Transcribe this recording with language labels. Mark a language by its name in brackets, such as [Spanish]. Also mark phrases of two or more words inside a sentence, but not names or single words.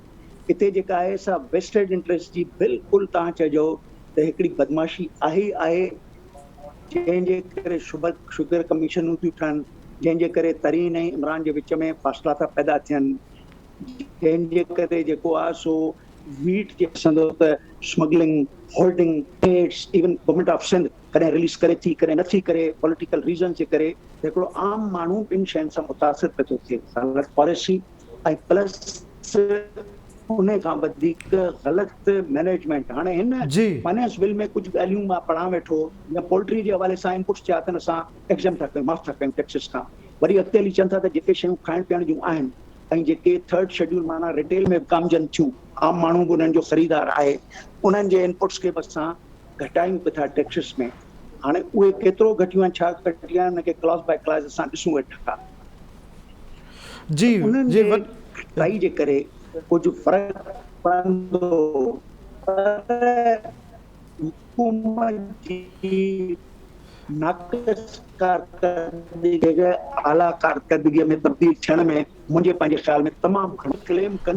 [Sindhi] हिते जेका आहे सा [English] vested interest [Sindhi] जी बिल्कुलु तव्हां चइजो त हिकिड़ी बदमाशी आहे, जंहिंजे करे [English] sugar commissions [Sindhi] थियूं ठहनि, जंहिंजे करे तरीन ऐं इमरान जे विच में फ़ासिला था पैदा थियनि, जंहिंजे करे जेको आहे सो वीट जे ॾिसंदो त स्मगलिंग, होल्डिंग, ट्रेड्स, [English] even Government of Sindh [Sindhi] कॾहिं रिलीज़ करे थी, कॾहिं नथी करे, [English] political reason [Sindhi] जे करे हिकिड़ो आम माण्हू ॿिनि शयुनि सां मुतासिर पियो थो थिए, ग़लति पॉलिसी ऐं प्लस उन खां वधीक ग़लति मैनेजमेंट। हाणे हिन [English] finance bill [Sindhi] में कुझु ॻाल्हियूं मां पढ़ा वेठो, या पोल्ट्री जे हवाले सां इनपुट्स थिया अथनि, असां एग्ज़ाम था कयूं, माफ़ था कयूं टैक्सिस खां, वरी अॻिते हली चवनि था त जेके शयूं खाइण पीअण जूं आहिनि ऐं जेके 3rd शेड्यूल माना रिटेल में विकामजनि थियूं, आम माण्हू बि उन्हनि जो ख़रीदार आहे, उन्हनि जे इनपुट्स खे बि असां घटायूं पिया था टैक्सिस में। हाणे उहे केतिरो घटियूं आहिनि, छा घटिया आहिनि, उनखे [English] clause by clause [Sindhi] असां ॾिसूं वेठा। जी उन्हनि जी जे घटाई जे करे कुझु फ़र्क़ु पवंदो, पर हुकूमत जी नाक़िस कारकर्दगी आला कारकर्दगीअ में तब्दील थियण में मुंहिंजे पंहिंजे ख़्याल में तमामु घणो क्लेम कंदे।